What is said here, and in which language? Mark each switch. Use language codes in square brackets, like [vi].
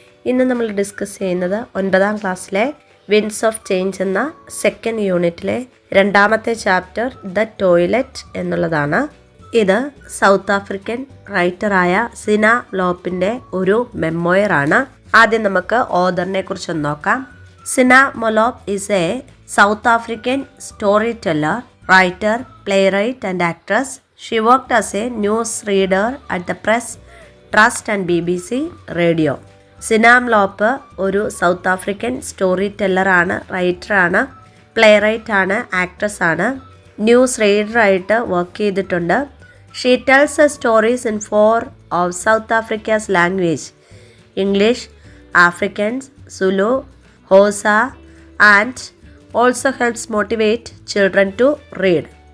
[ml] ഇന്ന് നമ്മൾ ഡിസ്കസ് ചെയ്യുന്നത് 9ാം ക്ലാസ്സിലെ വിൻഡ്സ് ഓഫ് ചേഞ്ച് എന്ന സെക്കൻഡ് യൂണിറ്റിലെ രണ്ടാമത്തെ ചാപ്റ്റർ ദ ടോയ്ലറ്റ് എന്നുള്ളതാണ്. ഇത് സൗത്ത് ആഫ്രിക്കൻ റൈറ്ററായ സിന ലോപ്പിൻ്റെ ഒരു മെമ്മോയറാണ്. ആദ്യം നമുക്ക് ഓഥറിനെ കുറിച്ചൊന്ന് നോക്കാം. [en] Gcina Mhlophe is a South African storyteller, writer, playwright and actress. She worked as a news reader at the Press Trust and BBC Radio. [ml] സിനാം ലോപ്പ് ഒരു south African story ടെല്ലറാണ്, റൈറ്ററാണ്, play റൈറ്റാണ്, actress ആണ്, news റീഡറായിട്ട് work ചെയ്തിട്ടുണ്ട്. [en] She tells stories in 4 of South Africa's language: English, Afrikaans, Zulu, Xhosa and also helps motivate children to read.